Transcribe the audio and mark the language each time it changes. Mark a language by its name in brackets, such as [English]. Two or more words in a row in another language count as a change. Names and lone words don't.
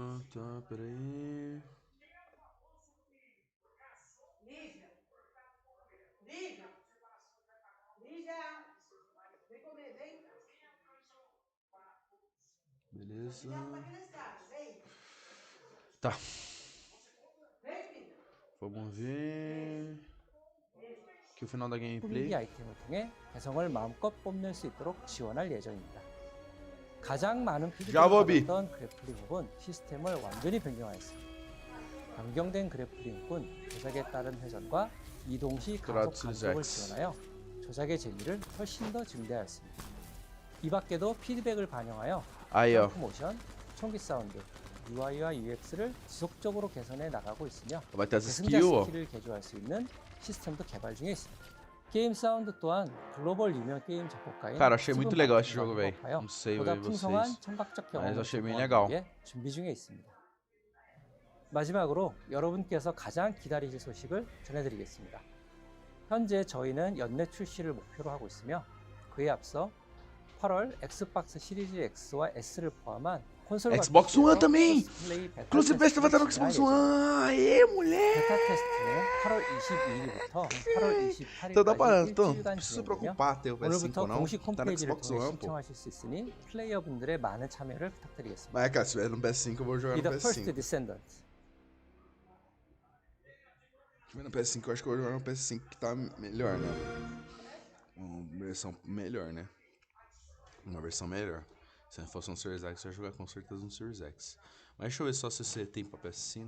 [Portuguese] Tá, peraí. Beleza. Tá. Vamos ver. Aqui o final da gameplay. [Korean] 꾸미기 아이템을 통해 개성을 마음껏 뽐낼 수 있도록 지원할 예정입니다. 가장 많은 피드백을 받았던 그래플링 훅은 시스템을 완전히 변경하였습니다. 변경된 그래플링 훅은 조작에 따른 회전과 이동 시 가속 감속을 지원하여 조작의 재미를 훨씬 더 증대하였습니다. 이 밖에도 피드백을 반영하여 점프 모션, 총기 사운드, UI와 UX를 지속적으로 개선해 나가고 있으며 계승자 스킬을 개조할 수 있는 시스템도 개발 중에 있습니다. 게임 사운드 또한 글로벌 유명 게임 작곡가인 [Portuguese] Cara, achei muito legal esse jogo, velho. Não sei [Korean] 보다 [Portuguese] vocês, [Korean] 풍성한 청각적 [Portuguese] mas [Korean] 경험을 [Portuguese] achei bem [Korean] 제공하기 [Portuguese] legal. [Korean] 위해 준비 중에 있습니다. 마지막으로 여러분께서 가장 기다리실 소식을 전해드리겠습니다. 현재 저희는 연내 출시를 목표로 하고 있으며 그에 앞서 8월 엑스박스 시리즈 X와 S를 포함한 콘솔 [Portuguese] Xbox One também! Inclusive, vai estar no Xbox One! Aê, moleque! [Korean] 베타 테스트는 8월 22일부터 8월 28일까지 [Portuguese] Então dá pra. Então, [Korean] 일주일간 [Portuguese] não precisa [Korean] 진행되며 [Portuguese] preocupar ter o PS5 [Korean] 오늘부터 [Portuguese] não. [Korean] 공식 [Portuguese] Tá no [Korean] 홈페이지를 [Portuguese] Xbox [Korean] 통해 [Portuguese] One, pô. [Korean] 신청하실 수 있으니 플레이어분들의 많은 참여를 부탁드리겠습니다. [Portuguese] Mas, cara, se tiver no PS5, eu vou jogar [English] Be [Portuguese] no [English] the first [Portuguese] PS5. [English] descendant. [Portuguese] Se tiver no PS5, eu acho que eu vou jogar no PS5 que tá melhor, né? Uma versão melhor, né? Uma versão melhor. Se fosse um Series X, eu ia jogar com certeza no Series X. Mas deixa eu ver só se você tem pra PS5.